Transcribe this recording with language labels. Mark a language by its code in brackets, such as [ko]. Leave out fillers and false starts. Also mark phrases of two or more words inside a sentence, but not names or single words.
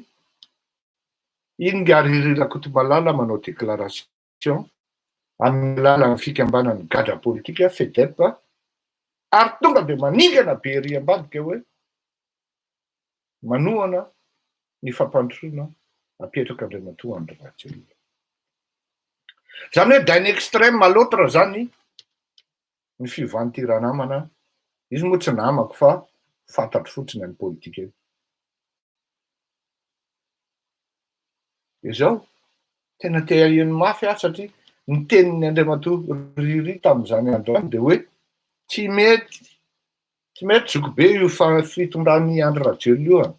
[mg] Iny nga ariry Rakotomalala manao déclaration amin'ny lalan'ny fikambanany gadra politika FEDEP ary tonga de maningana be ry ambadika hoe manohana ny fampandrosoana apetraka andriamatoa Andry Rajoelina. Zany hoe [fr] d'un extrême à l'autre [mg] zany ny fiovan'ity ranamana, izy moa tsy namako fa fantatro fotsiny amin'ny politika io. Izao tena te aheno mafy aho satria ny tenin'ny andriamatoa Riry tamin'izany andro any de hoe tsy mety zoko be io fitondran'ny Andry Rajoelina io.